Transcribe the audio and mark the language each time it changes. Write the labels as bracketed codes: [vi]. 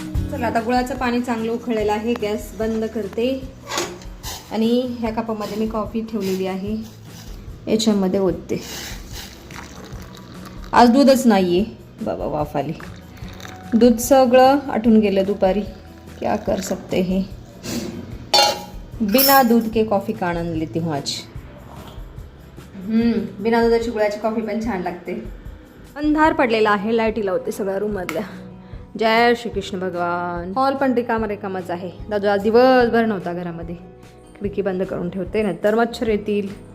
[mr] चला, आता गुळाचं पाणी चांगलं उकळलेलं आहे. गॅस बंद करते आणि ह्या कपामध्ये मी कॉफी ठेवलेली आहे, याच्यामध्ये ओतते. आज दूधच नाहीये बाबा, वाफ आली. दूध सगळं आटून गेलं दुपारी. [hi] क्या कर सकते हैं, बिना दूध के कॉफी का आनंद लेती हूँ आज. [mr] बिना दुधाची गुळाची कॉफी पण छान लागते. अंधार पडलेला आहे, लाईटी लावते सगळ्या रूम मधल्या. जय श्री कृष्ण भगवान. हॉल पण रिकामाच आहे. दादू आज दिवसभर नव्हता घरामध्ये. खिडकी बंद करून ठेवते, नंतर मच्छर येतील.